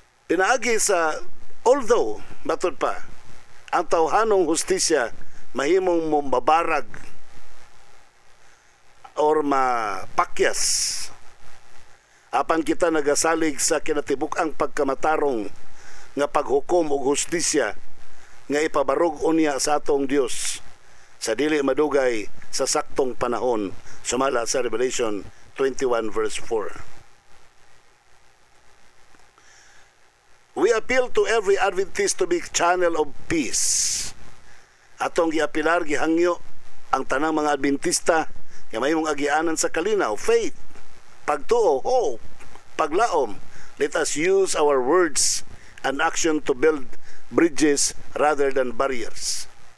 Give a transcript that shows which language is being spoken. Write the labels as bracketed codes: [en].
[ceb] Pinaagi sa although matod pa ang tawhanong hustisya mahimong mabarag or mapakyas apan kita nagasalig sa kinatibuk-ang pagkamatarong nga paghukom ug hustisya nga ipabarog unya sa atong Dios sa dili madugay sa saktong panahon sumala sa Revelation 21 verse 4. [en] We appeal to every Adventist to be channel of peace. [ceb] Atong giapilar gihangyo ang tanang mga Adventista nga mayong agianan sa kalinaw, faith, pagtuo, hope, paglaom. [en] Let us use our words and action to build bridges rather than barriers.